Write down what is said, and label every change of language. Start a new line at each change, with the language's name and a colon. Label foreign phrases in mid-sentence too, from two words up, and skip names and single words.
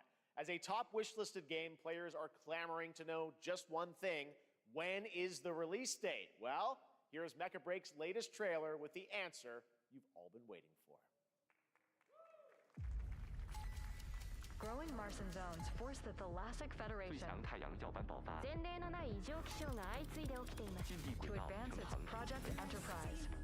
English: As a top wish-listed game, players are clamoring to know just one thing: when is the release date? Well, here's Mecha Break's latest trailer with the answer you've all been waiting for. Growing Martian zones force the Thalassic Federation
Chinese: 太阳耀斑爆发，
Japanese: 前例のない異常気象が相次いで起きています
Chinese: 近地轨
English: to
Chinese: 道
English: advance
Chinese: 成
English: its
Chinese: 行
English: Project Enterprise.